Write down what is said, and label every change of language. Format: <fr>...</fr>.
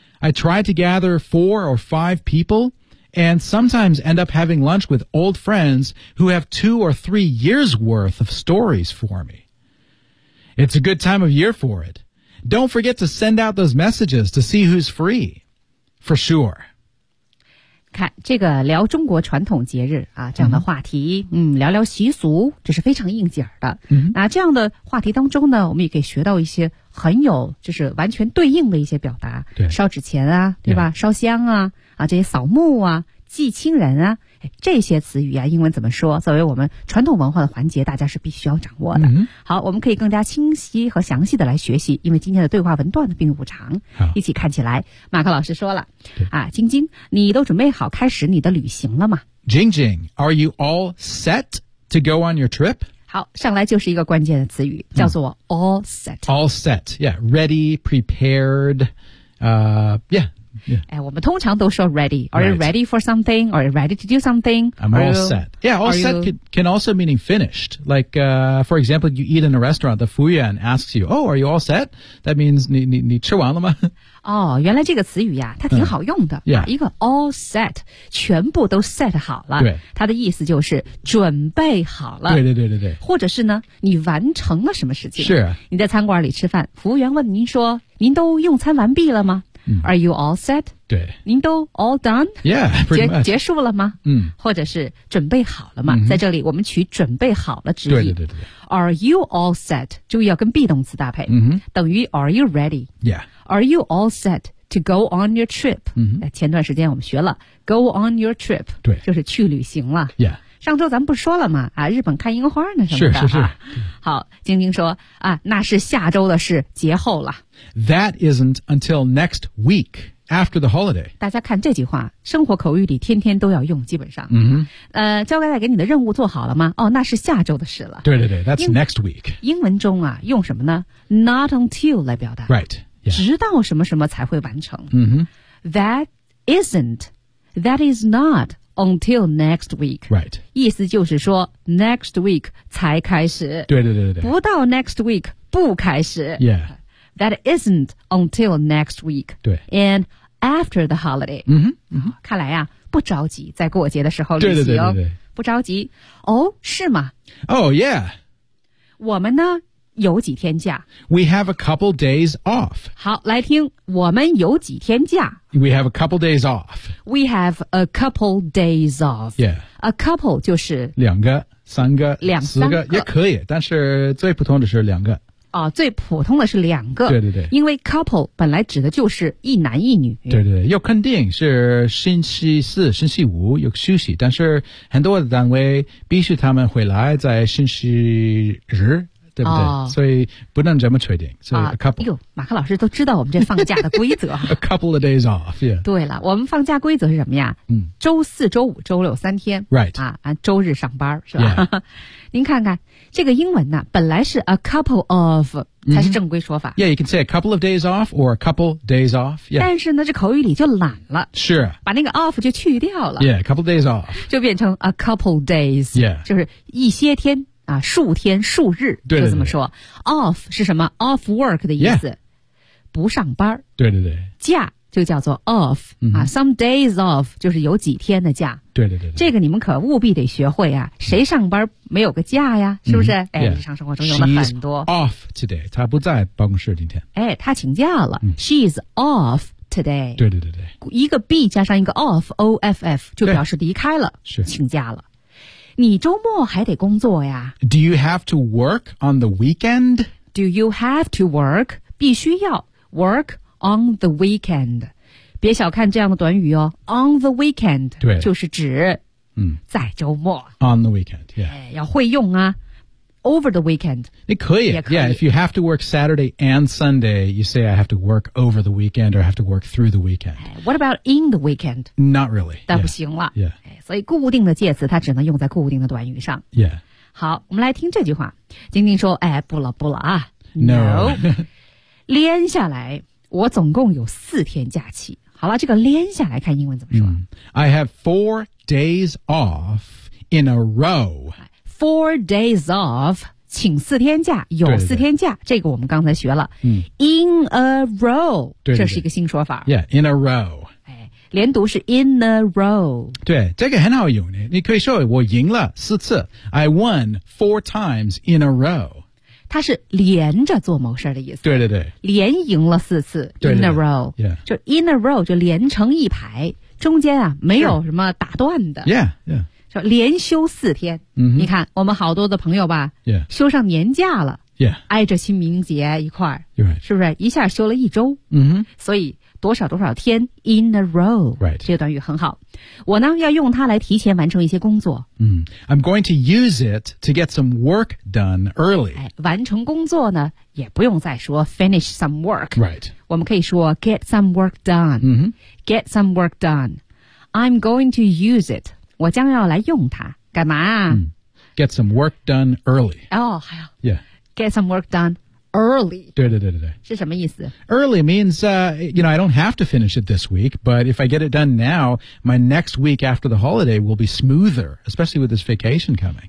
<en>I tried to gather 4 or 5 people,and sometimes end up having lunch with old friends who have 2 or 3 years' worth of stories for me. It's a good time of year for it. Don't forget to send out those messages to see who's free. For sure.</en> <zh>看这个聊中国传统节日啊这样的话题、聊聊习俗这是非常应景的。那这样的话题当中呢我们也可以学到一些很有就是完全对应的一些表达。对烧纸钱啊对吧、烧香啊。啊，这些扫墓啊，祭亲人啊，这些词语啊，英文怎么说？作为我们传统文化的环节，大家是必须要掌握的。好，我们可以更加清晰和详细的来学习，因为今天的对话文段的并不长。好，一起看起来，马克老师说了，晶晶，你都准备好开始你的旅行了吗</zh> <en>？Jing Jing, are you all set to go on your trip?</en> <zh>好，上来就是一个关键的词语，叫做</zh> <en>all set.、 All set, yeah, ready, prepared, yeah. Yeah.</en> <zh>哎，我们通常都说</zh> <en>ready. Are you ready for something? Are you ready to do something? I'm all set. Yeah, all set can also mean finished. Like, for example, you eat in a restaurant, the Fuyuan asks you, oh, are you all set? That means</en> <zh>你吃完了吗？哦，原来这个词语呀，它挺好用的。</zh> <en>Yeah.</en> <zh>一个</zh> <en>all set,</en> <zh>全部都 set 好了。对。它的意思就是准备好了。对对对对对。或者是呢，你完成了什么事情。是。你在餐馆里吃饭，服务员问您说，您都用餐完毕了吗？</zh> <en>Are you all set?</en> <zh>对，您都</zh> <en>all done? Yeah, pretty much.</en> <zh>结束了吗？或者是准备好了吗？在这里我们取准备好了之意。对对对对。</zh> <en>Are you all set?</en> <zh>注意要跟 be 动词搭配。等于</zh> <en>are you ready? Yeah. Are you all set to go on your trip?</en> <zh>前段时间我们学了</zh> <en>go on your trip.</en> <zh>对。就是去旅行了。</zh> <en>Yeah.</en> <zh>上周咱们不说了吗？啊，日本看樱花呢什么的。是是是。好，晶晶说啊，那是下周的事，节后了。</zh> <en>That isn't until next week after the holiday.</en> <zh>大家看这句话，生活口语里天天都要用，基本上。交代给你的任务做好了吗？哦，那是下周的事了。对对对</zh> <en>，That's next week.</en> <zh>英文中啊，用什么呢 ？</zh> <en>Not until</en> <zh>来表达。</zh> <en>Right.、Yeah.</en> <zh>直到什么什么才会完成。</zh> <en>That isn't. That is not. Until next week. Right.</en> <zh>意思就是说</zh> <en>next week</en> <zh>才开始。对对对对。不到</zh> <en>next week</en> <zh>不开始。</zh> <en>Yeah. That isn't until next week.</en> <zh>对。</zh> <en>And after the holiday.</en> <zh>看来啊不着急在过节的时候旅行。对对对对对。不着急。哦是吗</zh> <en>Oh, yeah.</en> <zh>我们呢有几天假。</zh> <en>We have a couple days off.</en> <zh>好来听我们有几天假。</zh> <en>We have a couple days off. We have a couple days off. Yeah. A couple</en> <zh>就是两个、三个、两四个也可以，但是最普通的是两个。哦，最普通的是两个。对对对。因为 couple 本来指的就是一男一女。对对对，又肯定是星期四、星期五有休息，但是很多的单位必须他们回来在星期日。对不对、哦、所以不能这么确定所以 a couple、啊、呦马克老师都知道我们这放假的规则</zh> <en>a couple of days off、yeah.</en> <zh>对了我们放假规则是什么呀、周四周五周六三天</zh> <en>right</en> <zh>啊，周日上班是吧、</zh> <en>yeah.</en> <zh>您看看这个英文呢本来是</zh> <en>a couple of</en> <zh>才是正规说法、</zh> <en>yeah you can say a couple of days off or a couple days off、yeah.</en> <zh>但是呢这口语里就懒了是把那个 off 就去掉了</zh> <en>yeah a couple days off</en> <zh>就变成 a couple days</zh> <en>yeah</en> <zh>就是一些天啊，数天数日对对对就这么说 ，off 是什么 ？</zh> <en>off work</en> <zh>的意思，</zh> <en>yeah.</en> <zh>不上班。对对对，假就叫做 off、啊 ，some days off 就是有几天的假。对对 对, 对，这个你们可务必得学会啊！谁上班没有个假呀？是不是？哎，</zh> <en>yeah.</en> <zh>日常生活中用了很多。</zh> <en>She's、off today，</en> <zh>她不在办公室今天。哎，她请假了。</zh> <en>She's off today。</en> <zh>对对对对，一个 be 加上一个 off，o f f 就表示离开了，是请假了。你周末还得工作呀</zh> <en>Do you have to work on the weekend? Do you have to work?</en> <zh>必须要</zh> <en>work on the weekend</en> <zh>别小看这样的短语哦</zh> <en>On the weekend</en> <zh>对就是指、在周末</zh> <en>On the weekend、yeah.</en> <zh>要会用啊</zh> <en>Over the weekend</en> <zh>你可以, 也可以</zh> <en>Yeah, if you have to work Saturday and Sunday You say I have to work over the weekend Or I have to work through the weekend What about in the weekend? Not really</en> <zh>但不行了</zh> <en>Yeah, yeah.</en> <zh>所以固定的介词它只能用在固定的短语上。</zh> <en>Yeah.</en> <zh>好我们来听这句话。晶晶说哎不了不了啊。</zh> <en>No.</en> <zh>连下来我总共有四天假期。好了这个连下来看英文怎么说。</zh> <en>I have 4 days off in a row. 4 days off,</en> <zh>请四天假有四天假对对对这个我们刚才学了。</zh> <en>In a row,</en> <zh>对对对这是一个新说法。</zh> <en>Yeah, in a row.</en> <zh>连读是</zh> <en>in a row</en> <zh>对这个很好用你可以说我赢了四次</zh> <en>I won 4 times in a row</en> <zh>它是连着做某事的意思对对对连赢了四次</zh> <en>in a row</en> <zh>对对对、</zh> <en>yeah.</en> <zh>就 in a row 就连成一排中间啊没有什么打断的</zh> <en>yeah, yeah.</en> <zh>说连休四天、你看我们好多的朋友吧、</zh> <en>yeah.</en> <zh>休上年假了、</zh> <en>yeah.</en> <zh>挨着清明节一块、</zh> <en>right.</en> <zh>是不是一下休了一周、所以多少多少天</zh> <en>in a row、 right.</en> <zh>这段语很好我呢要用它来提前完成一些工作、</zh> <en>I'm going to use it to get some work done early、</en> <zh>完成工作呢也不用再说</zh> <en>finish some work、 right.</en> <zh>我们可以说</zh> <en>get some work done、get some work done I'm going to use it</en> <zh>我将要来用它干嘛、</zh> <en>get some work done early get some work done early.</en> <zh>对对对对对。是什么意思？</zh> <en>Early means, you know, I don't have to finish it this week, but if I get it done now, my next week after the holiday will be smoother, especially with this vacation coming.</en>